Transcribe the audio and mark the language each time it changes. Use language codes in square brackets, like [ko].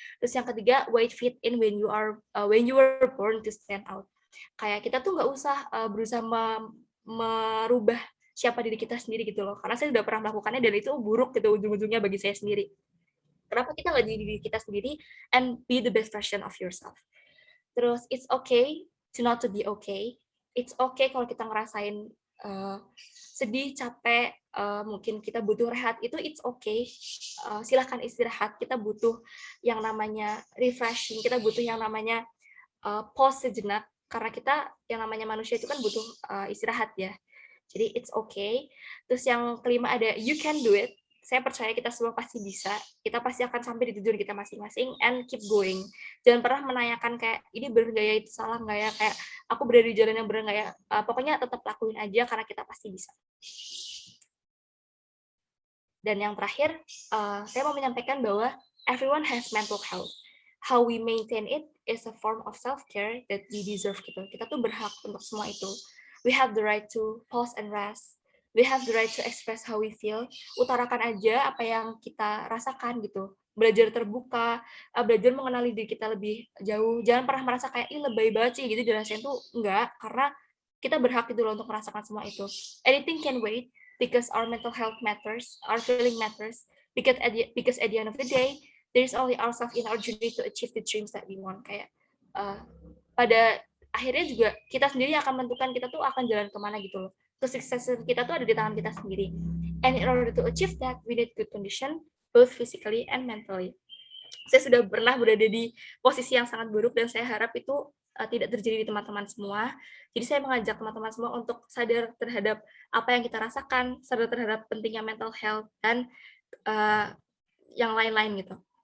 [id] Terus yang ketiga, [en] why fit in when you were born to stand out. [id] Kayak kita tuh nggak usah berusaha merubah siapa diri kita sendiri gitu loh, karena saya udah pernah melakukannya dan itu buruk gitu ujung-ujungnya bagi saya sendiri. Kenapa kita nggak jadi diri kita sendiri, [en] and be the best version of yourself. [id] Terus [en] it's okay to not to be okay. It's okay [id] kalau kita ngerasain sedih, capek, mungkin kita butuh rehat, itu [en] it's okay. [id] Silahkan istirahat, kita butuh yang namanya refreshing, kita butuh yang namanya pause sejenak, karena kita yang namanya manusia itu kan butuh istirahat ya. Jadi [en] it's okay. [id] Terus yang kelima ada [en] you can do it. [id] Saya percaya kita semua pasti bisa. Kita pasti akan sampai di tujuan kita masing-masing, [en] and keep going. [id] Jangan pernah menanyakan kayak ini bener nggak ya, itu salah nggak ya, kayak aku berada di jalan yang bener nggak ya. Pokoknya tetap lakuin aja karena kita pasti bisa. Dan yang terakhir, saya mau menyampaikan bahwa [en] everyone has mental health. How we maintain it is a form of self-care that we deserve [id] gitu. Kita tuh berhak untuk semua itu. [en] We have the right to pause and rest. We have the right to express how we feel. [id] Utarakan aja apa yang kita rasakan gitu. Belajar terbuka, belajar mengenali diri kita lebih jauh. Jangan pernah merasa kayak, ih lebay banget sih gitu dirasain tuh. Enggak, karena kita berhak gitu loh untuk merasakan semua itu. [en] Anything can wait, because our mental health matters, our feeling matters, because at the end of the day, there is only ourselves in our journey to achieve the dreams that we want. [id] Kayak pada akhirnya juga kita sendiri akan menentukan kita tuh akan jalan kemana gitu loh. Kesuksesan kita tuh ada di tangan kita sendiri. [en] And in order to achieve that, we need good condition, both physically and mentally. [id] Saya sudah pernah berada di posisi yang sangat buruk, dan saya harap itu tidak terjadi di teman-teman semua. Jadi saya mengajak teman-teman semua untuk sadar terhadap apa yang kita rasakan, sadar terhadap pentingnya mental health, dan yang lain-lain gitu.